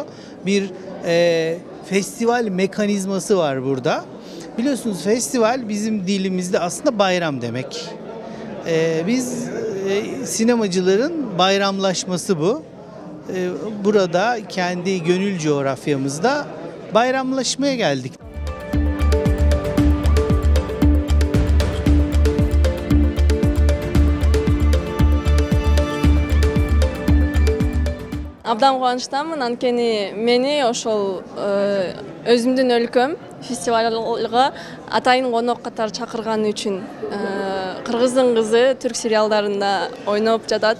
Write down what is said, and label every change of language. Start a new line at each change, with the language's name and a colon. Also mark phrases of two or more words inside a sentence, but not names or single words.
Turkish: Bir festival mekanizması var burada. Biliyorsunuz festival bizim dilimizde aslında bayram demek. Biz sinemacıların bayramlaşması bu. Burada kendi gönül coğrafyamızda bayramlaşmaya geldik.
Kyrgyz: Абдан кубанычтамын, анткени мени ошол өзүмдүн өлкөм фестивалга атайын конок катары чакырганы үчүн кыргыздын кызы түрк сериалдарында ойноп жатат.